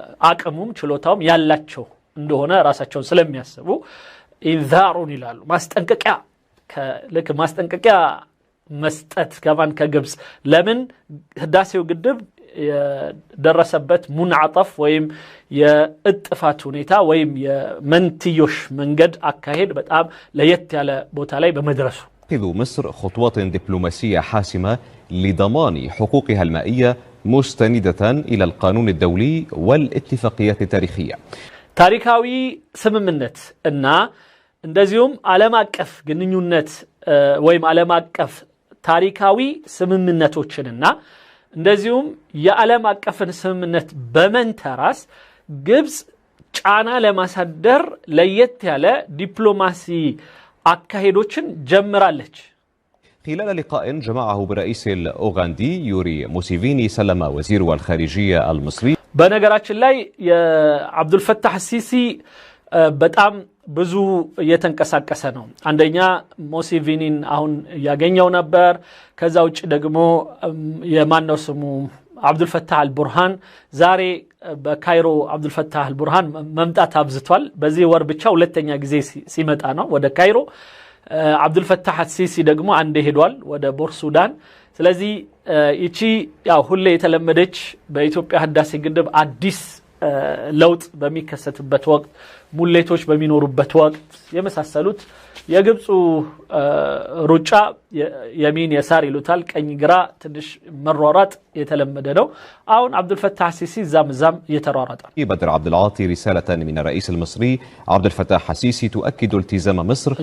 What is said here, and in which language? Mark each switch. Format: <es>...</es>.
<am>አቅሙም ችሎታውም ያላቸው እንደሆነ ራሳቸው ስለሚያስቡ ኢንዛሩን ይላሉ ማስጠንቀቂያ لك ማስጠንቀቂያ መስጠት ከማን ከግብጽ ለምን ህዳሴው ግድብ ደረሰበት ሙንዓጠፍ ወይም የእጥፋት ሁኔታ ወይም የመንትዮሽ መንገድ አካሄድ በጣም ለየት ያለ ቦታ ላይ በመድረሱ</am> <ar>تأخذ مصر خطوات دبلوماسية حاسمة لضمان حقوقها المائية مستندة إلى القانون الدولي والاتفاقيات التاريخية</ar> <am>ታሪካዊ ስምምነት እና እንደዚሁም ዓለም አቀፍ ግንኙነት ወይም ዓለም አቀፍ ታሪካዊ ስምምነቶችንና እንደዚሁም የዓለም አቀፍን ስምምነት በመንተራስ ግብጽ ጫና ለማሳደር ለየት ያለ ዲፕሎማሲ አካሄዶችን ጀምራለች</am> <ar>خلال لقاء جمعه برئيس الأوغندي يوري موسيفيني سلم وزير الخارجية المصري</ar> <am>በነገራችን ላይ የአብዱ الفتاح السيسي በጣም ብዙ እየተንቀሳቀሰ ነው አንደኛ ሞሲቪኒን አሁን ያገኘው ነበር ከዛ ውጭ ደግሞ የማነው ስሙ አብዱል ፈታህ አልቡርሃን ዛሬ በካይሮ አብዱል ፈታህ አልቡርሃን መምጣት አብዝቷል በዚህ ወር ብቻ ሁለተኛ ጊዜ ሲመጣ ነው ወደ ካይሮ አብዱል ፈታህ አልሲሲ ደግሞ አንዴ ሄዷል ወደ ቦር ሱዳን ስለዚህ እቺ ያው ሁሌ የተለመደች በኢትዮጵያ ህዳሴ ግድብ አዲስ ለውጥ በሚከሰትበት ወቅት ሙሌቶች በሚኖሩበት ወቅት የመሳሰሉት የግብፁ ሩጫ የሚን የሳር ይሉታል ቀኝ ግራ ትንሽ መሯሯጥ የተለመደ ነው አሁን አብዱል ፈታህ السيسي ዛም እየተሯሯጠ</am> <ar>بدر عبد العاطي رسالة من الرئيس المصري عبد الفتاح السيسي تؤكد التزام مصر</ar>